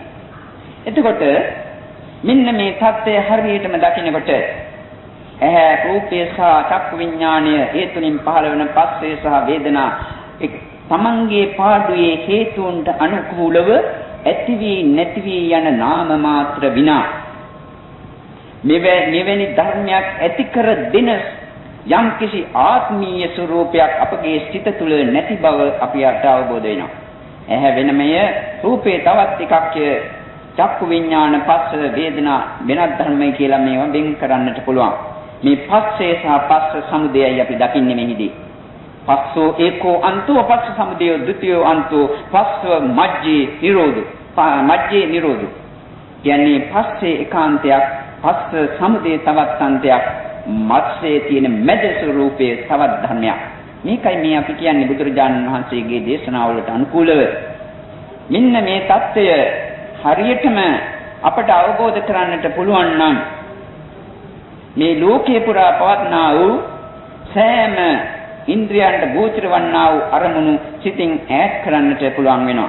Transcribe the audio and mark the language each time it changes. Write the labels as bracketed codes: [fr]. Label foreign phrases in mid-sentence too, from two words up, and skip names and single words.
[si] එතකොට මෙන්න මේ தත්ත්වය හරියටම දකිනකොට ඇහැ රූපය සහ චක්කු විඥානය ඒ තුලින් පහළ වෙන පස්සේ සහ වේදනා තමන්ගේ පාඩුවේ හේතුන්ට අනුකූලව ඇති වී නැති වී යන නාම මාත්‍ර විනා මෙවැනි ධර්මයක් ඇති කර දෙන යම්කිසි ආත්මීය ස්වરૂපයක් අපගේ සිත තුළ නැති බව අපිට අවබෝධ වෙනවා. ඇහැ වෙනමය, රූපේ තවත් එකක්, චක්කු විඥාන පස්ස වේදනා වෙනත් ධර්මයි කියලා මේවා වෙන් කරන්නට පුළුවන්. මේ පස්සේ සහ පස්ස සමුදයයි අපි දකින්නේ මෙහිදී. [pi] පස්සෝ ඒකෝ අන්තෝ පස්ස සමුදය ද්විතීයෝ අන්තෝ පස්ස මජ්ජේ නිරෝධ. මජ්ජේ නිරෝධ. [si] කියන්නේ පස්සේ ඒකාන්තයක්, පස්ස සමුදය තවත් අන්තයක්, මත්සේ තියෙන මැද ස්වરૂපයේ තවත් ධර්මයක්. මේකයි මේ අපි කියන්නේ බුදුරජාණන් වහන්සේගේ දේශනාවලට අනුකූලව. මෙන්න මේ தত্ত্বය හරියටම අපට අවබෝධ කරන්නට පුළුවන් නම් මේ ලෝකේ පුරා පවත්නා වූ සෑම ඉන්ද්‍රියන්ට ගෝචර වන්නා වූ අරමුණු සිතින් ඈත් කරන්නට පුළුවන් වෙනවා.